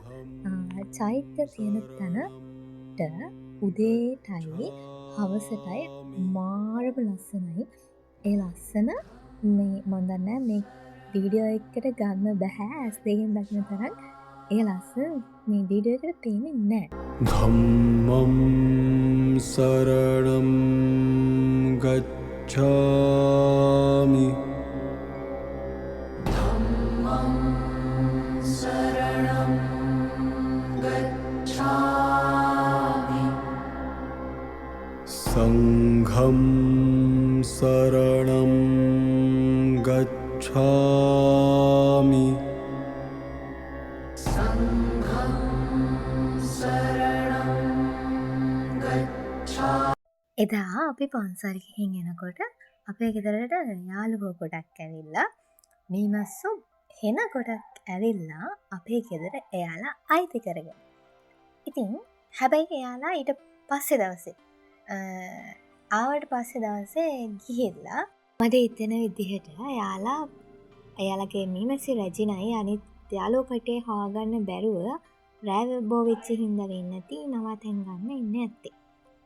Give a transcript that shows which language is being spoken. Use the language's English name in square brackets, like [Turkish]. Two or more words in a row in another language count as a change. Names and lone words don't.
[Sinhala] චෛත්‍ය තියෙන තැනට උදේටයි හවසටයි මාරම ලස්සනයි. ඒ ලස්සන මේ මන් දන්නේ මේ වීඩියෝ එකකට ගන්න බෑ. ඇස් දෙකෙන් දකින්න තරම් ඒ ලස්සන මේ වීඩියෝ එකට පේන්නේ නැහැ. [Pali] ධම්මං සරණං ගච්ඡාමි. ධම්මං සරණං ගච්ඡාමි. සංඝං සරණං ගච්ඡාමි. සංඝං සරණං ගච්ඡාමි. [Sinhala] එදා අපි පන්සල් ගිහින් එනකොට අපේ ගෙදරට යාළුවෝ ගොඩක් ඇවිල්ලා මීමස්සු හෙන ගොඩක් ඇවිල්ලා අපේ ගෙදර එයාලා අයිති කරගෙන. ඉතින් හැබැයි එයාලා ඊට පස්සේ දවසේ ආවට පස්සේ දවසේ ගිහිල්ලා මට හිතෙන විදිහට එයාලගේ මීමැසි රැජිනයි අනිත් යාළුවෝ කටේ හොයාගන්න බැරුව රෑ බෝ වෙච්ච හින්දා වෙන්නේ නැති නවතෙන් ගන්න ඉන්නේ නැත්තේ.